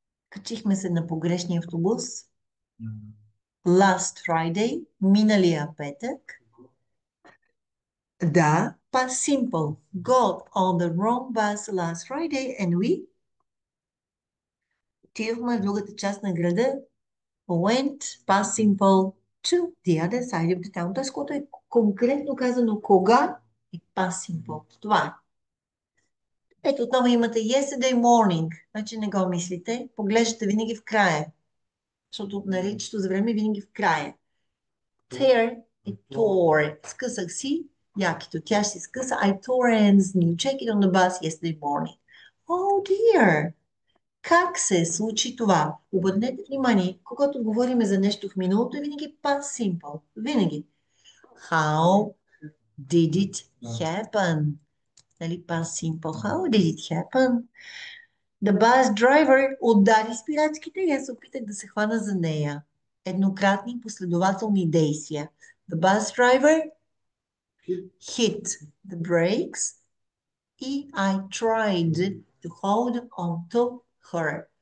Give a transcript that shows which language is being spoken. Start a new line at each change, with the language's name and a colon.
Bulgarian: Качихме се на погрешния автобус.
English: Last Friday,
Bulgarian: миналия петък. Да, past simple.
English: Got on the wrong bus last Friday and we
Bulgarian: отидохме в другата част на града.
English: Went, past simple, to the other side of the town.
Bulgarian: Тоест, което е конкретно казано кога е past simple. Това е. Ето отново имате
English: yesterday morning.
Bulgarian: Значи не го мислите. Поглеждате винаги в края. Защото наричането за време винаги в края. Tear и tore. Скъсах си якито. Тя ще се скъса.
English: I tore Anne's new jacket on the bus yesterday morning. Oh dear!
Bulgarian: Как се случи това? Обърнете внимание, когато говорим за нещо в миналото, е винаги past simple. Винаги.
English: How did it happen?
Bulgarian: Нали, past simple.
English: How did it happen? The bus driver
Bulgarian: удари спирачките и аз се опитах да се хвана за нея. Еднократни последователни действия.
English: The bus driver hit the brakes
Bulgarian: и
English: I tried to hold on to her.